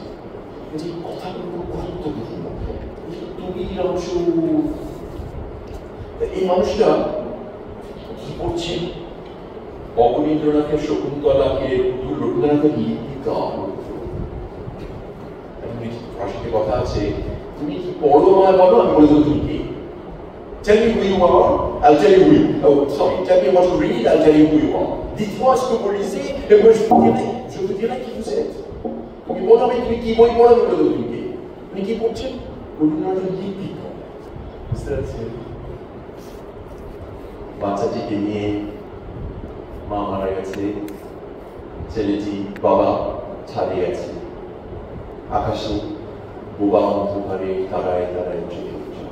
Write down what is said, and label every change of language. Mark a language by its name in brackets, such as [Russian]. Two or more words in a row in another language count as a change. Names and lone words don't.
[Bangla] এই কথাগুলো খুব গুরুত্বপূর্ণ। তুমি অংশ এই মানুষটা কি করছে? অবনীন্দ্রনাথের শকুন্তলাকে রবীন্দ্রনাথের লিপিকা ভাষাতে কথা আছে, তুমি কি পড়ো আমায় বলো, আমি বলে দেবো তুমি কি। [English] Tell me who you are, I'll tell you who you are. Oh, sorry, tell me what to read, I'll tell you who you are. [French] Dites-moi ce que vous lisez, et moi je vous dirai qui vous êtes. [Bangla] তুমি বলো আমি তুমি কি বই পড়ো, আমি বলে দেবো তুমি কি। তুমি কি পড়ছেন? রবীন্দ্রনাথের লিপিকা। বুঝতে পারছেন? বাচ্চাটিকে নিয়ে মা মারা গেছে, ছেলেটি বাবা ছাড়ে গেছে, আকাশে বোবা অন্ধকারে তারায় তারায় চোখে চোখ।